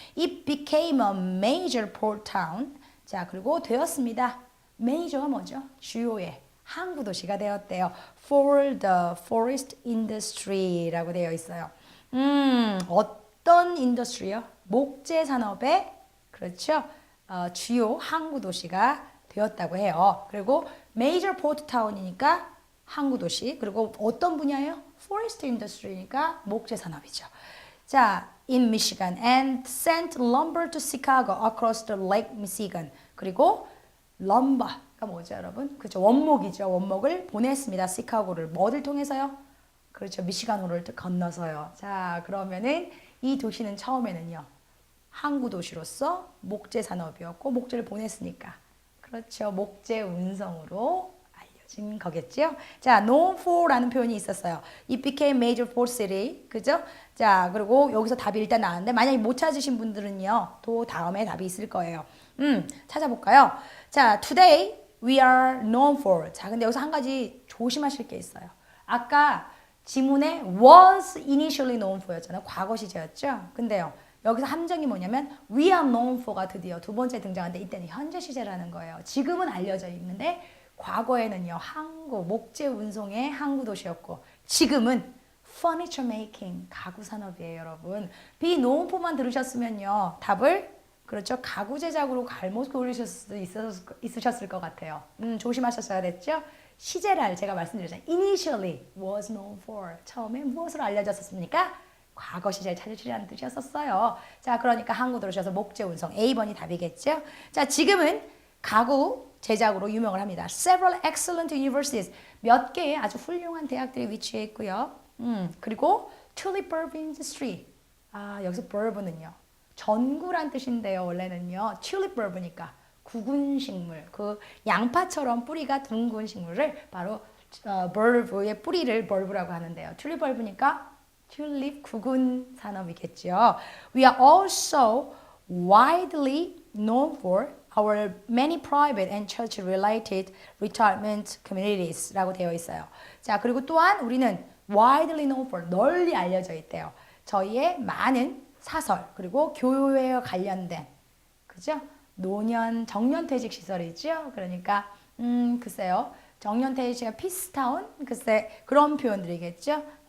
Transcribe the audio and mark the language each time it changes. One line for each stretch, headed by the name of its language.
English: It became a major port town.
Korean: 자, 그리고 되었습니다. 메이저가 뭐죠? 주요의 항구 도시가 되었대요.
English: For the forest industry라고
Korean: 되어 있어요. 어떤 인더스트리요? 목재 산업의 그렇죠. 주요 항구 도시가 되었다고 해요. 그리고
English: major port town
Korean: 이니까 항구 도시. 그리고 어떤 분야예요? forest industry니까 목재 산업이죠.
English: 자, in Michigan and sent lumber to Chicago across the Lake Michigan.
Korean: 그리고 lumber가 뭐죠, 여러분? 그렇죠. 원목이죠. 원목을 보냈습니다. 시카고를 뭐를 통해서요? 그렇죠. 미시간호를 건너서요. 자, 그러면은 이 도시는 처음에는요. 항구 도시로서 목재 산업이었고 목재를 보냈으니까 그렇죠. 목재 운송으로 알려진 거겠죠. 자,
English: known for
Korean: 라는 표현이 있었어요.
English: It became major port city.
Korean: 그죠? 자, 그리고 여기서 답이 일단 나왔는데 만약에 못 찾으신 분들은요. 또 다음에 답이 있을 거예요. 찾아볼까요?
English: 자, today we are known for.
Korean: 자, 근데 여기서 한 가지 조심하실 게 있어요. 아까 지문에
English: was initially known for
Korean: 였잖아요. 과거 시제였죠. 근데요. 여기서 함정이 뭐냐면
English: we are known for
Korean: 가 드디어 두 번째 등장하는데 이때는 현재 시제라는 거예요. 지금은 알려져 있는데 과거에는요. 항구, 목재 운송의 항구 도시였고 지금은
English: furniture making,
Korean: 가구 산업이에요, 여러분. be known for만 들으셨으면요. 답을 그렇죠. 가구 제작으로 갈못 고르실 수도 있으셨을 것 같아요. 조심하셨어야 됐죠. 시제를 제가 말씀드렸잖아요.
English: initially was known for.
Korean: 처음에 무엇으로 알려졌었습니까? 과거 시제를 찾으시라는 뜻이었어요. 자, 그러니까 항구 들으셔서 목재 운송 A번이 답이겠죠. 자, 지금은 가구 제작으로 유명을 합니다.
English: Several excellent universities.
Korean: 몇 개의 아주 훌륭한 대학들이 위치해 있고요. 그리고
English: tulip bulb industry.
Korean: 아, 여기서 bulb는요. 전구란 뜻인데요. 원래는요. tulip bulb니까 구근 식물. 그 양파처럼 뿌리가 둥근 식물을 바로 bulb의 뿌리를 bulb라고 하는데요. tulip bulb니까 튤립 구근 산업이겠죠.
English: We are also widely known for our many private and church-related retirement communities라고
Korean: 되어 있어요. 자, 그리고 또한 우리는
English: widely known for
Korean: 널리 알려져 있대요. 저희의 많은 사설 그리고 교회와 관련된 그죠? 노년 정년퇴직 시설이죠. 그러니까 글쎄요. 정년퇴직이가 피스타운 글쎄 그런 표현들이겠죠.